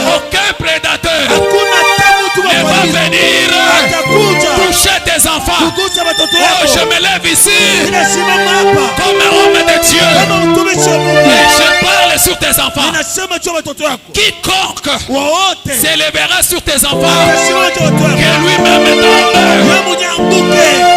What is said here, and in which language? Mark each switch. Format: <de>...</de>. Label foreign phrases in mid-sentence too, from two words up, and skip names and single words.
<fr>aucun prédateur</fr> <sw>hakuna tawa mtu wa</sw> <fr>ne va</fr> <sw>kuharibu.</sw> <fr>venir</fr> <sw>Atakuja</sw> <fr>toucher tes enfants.</fr> <sw>kugusa watoto</sw> <fr>Oh, je</fr> <sw>wako.</sw> <fr>me lève ici</fr> <sw>Ninasimama hapa</sw> <fr>comme un homme de Dieu</fr> <sw>kama mtumishi wa</sw> <fr>et</fr> <sw>Mungu,</sw> <fr>je parle sur tes enfants.</fr> <sw>ninasema juu ya watoto wako</sw> <fr>Quiconque</fr> <sw>wote,</sw> <fr>s'élèvera sur tes enfants,</fr> <sw>ninasimama juu ya watoto wako.</sw> <fr>que lui-même tombe.</fr> <sw>Wewe mwenye anguke</sw>